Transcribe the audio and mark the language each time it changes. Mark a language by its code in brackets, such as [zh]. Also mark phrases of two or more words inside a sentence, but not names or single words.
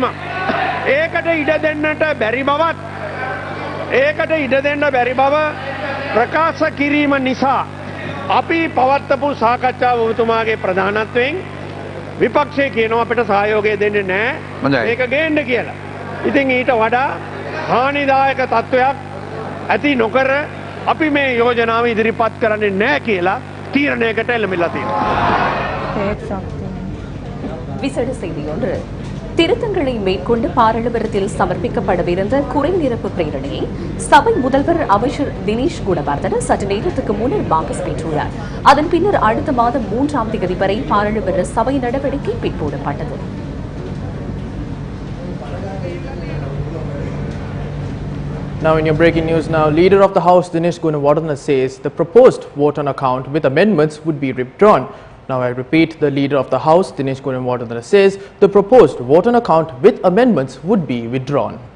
[si] ඒකට ඉඩ දෙන්නට බැරි බව ප්‍රකාශ කිරීම නිසා අපි පවත්වපු සාකච්ඡාව ඔබතුමාගේ ප්‍රධානත්වයෙන් විපක්ෂයේ කියනවා අපිට සහයෝගය දෙන්නේ නැහැ මේක ගේන්න කියලා. ඉතින් ඊට වඩා හානිදායක තත්වයක් ඇති නොකර අපි මේ යෝජනාව ඉදිරිපත් කරන්නේ නැහැ කියලා තීරණයකට එළඹිලා තියෙනවා. [ta] விசேட செய்தி ஒன்று. திருத்தங்களை மேற்கொண்டு பாராளுமன்றத்தில் சமர்ப்பிக்கப்படவிருந்த குறைநிரப்பு பிரேரணையை சபை முதல்வர் அமைச்சர் தினேஷ் குணவர்தன சற்று நேரத்துக்கு முன்னர் வாபஸ் பெற்றுள்ளார். அதன் பின்னர் அடுத்த மாதம் 3ஆம் தேதி வரை பாராளுமன்ற சபை நடவடிக்கை பிற்போடப்பட்டது. [en] Now in your breaking news now, Leader of the House Dinesh Gunawardena says the proposed vote on account with amendments would be withdrawn. Now I repeat, the Leader of the House Dinesh Gunawardena says the proposed vote on account with amendments would be withdrawn.